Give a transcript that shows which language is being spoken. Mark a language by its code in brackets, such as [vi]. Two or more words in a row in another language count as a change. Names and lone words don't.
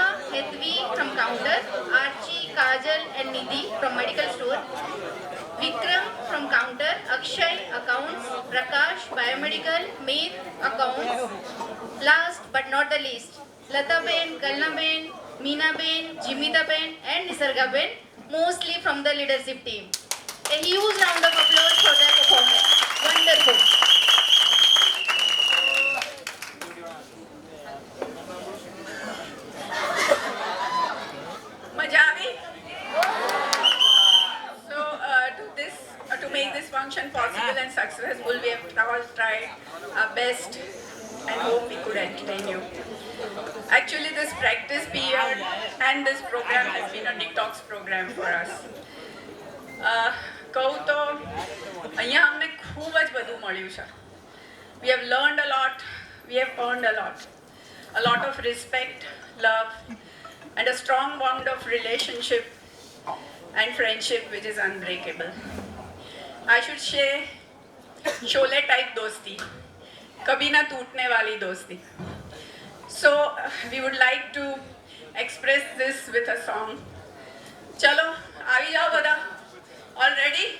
[en] Hetvi from counter, Archie, Kajal and Nidhi from medical store, Vikram from counter, Akshay accounts, Prakash biomedical, Meet accounts. Last but not the least, Lata Ben, Kalna Ben, Meena Ben, Jimita Ben and Nisarga Ben, mostly from the leadership team. A huge round of applause for their performance. Wonderful. [gu] મજા આવી? [en] So to make this function possible and successful, we have all tried our best and hope we could entertain you. Actually, this practice period and this program has been a detox program for us. [gu] કહું તો અહીંયા અમને ખૂબ જ બધું મળ્યું છે. [en] We have learned a lot, we have earned a lot of respect, love and a strong bond of relationship and friendship which is unbreakable. I should say [hi] शोले टाइप दोस्ती, कभी ना टूटने वाली दोस्ती. [en] So we would like to express this with a song. [gu] चलो આવી જાઓ બધા. [en] All ready?